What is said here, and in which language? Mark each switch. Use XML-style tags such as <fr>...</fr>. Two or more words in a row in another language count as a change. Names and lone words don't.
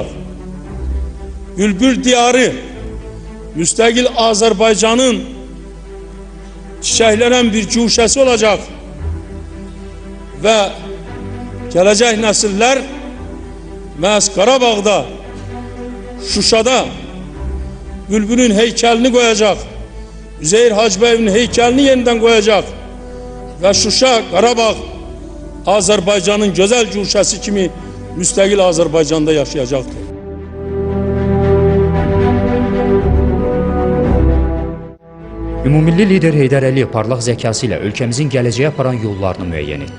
<az>Bülbül diyarı, müstəqil Azərbaycanın çiçəklənən bir cuşəsi olacaq və gələcək nəsillər məhz Qarabağda Şuşada Bülbül'ün</az> <tr>heykelini koyacak. Üzeyir Hacıbəyovun heykelini yeniden koyacak. Ve Şuşa, Qarabağ, Azerbaycan'ın güzel güşəsi kimi müstakil Azerbaycan'da yaşayacaktır.</tr> <az>Ümumilli lider Heydər Əliyev parlaq zəkası ilə ölkəmizin gələcəyə aparan yollarını müəyyən etdi.</az>